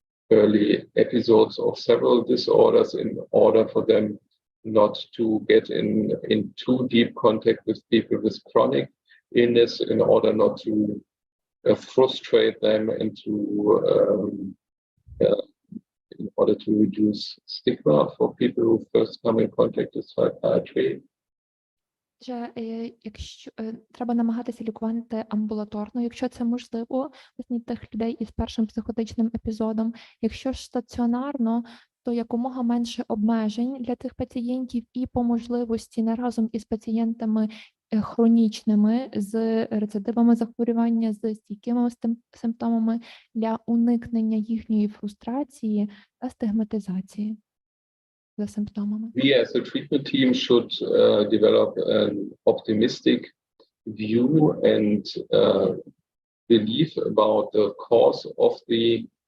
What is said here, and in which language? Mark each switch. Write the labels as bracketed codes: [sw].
[en] early episodes of several disorders, in order for them not to get in too deep contact with people with chronic illness, in order not to frustrate them and to in order to reduce stigma for people who first come in contact with psychiatry. [uk] Якщо треба намагатися лікувати амбулаторно, якщо це можливо, тих людей із першим психотичним епізодом. Якщо ж стаціонарно, то якомога менше обмежень для тих пацієнтів і по можливості не разом із пацієнтами хронічними з рецидивами захворювання, з стійкими симптомами для уникнення їхньої фрустрації та стигматизації за симптомами. [en] We as a treatment team should develop an optimistic view and belief about the cause of the